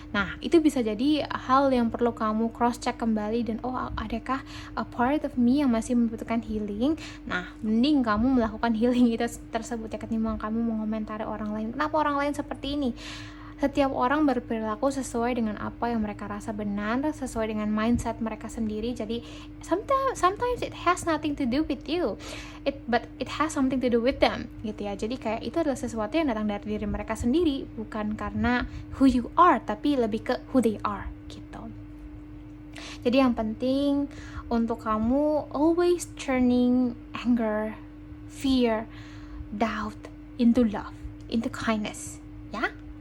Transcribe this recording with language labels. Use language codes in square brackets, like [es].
[id] Nah, itu bisa jadi hal yang perlu kamu cross check kembali, dan adakah [en] a part of me [id] yang masih membutuhkan healing. Nah, mending kamu melakukan healing itu tersebut ya, ketimbang kamu mengomentari orang lain. Kenapa orang lain seperti ini? Setiap orang berperilaku sesuai dengan apa yang mereka rasa benar, sesuai dengan mindset mereka sendiri. Jadi [en] sometimes it has nothing to do with you, but it has something to do with them [id] gitu ya. Jadi kayak itu adalah sesuatu yang datang dari diri mereka sendiri, bukan karena [en] who you are, [id] tapi lebih ke [en] who they are [id] gitu. Jadi yang penting untuk kamu [en] always turning anger, fear, doubt into love, into kindness [id] ya.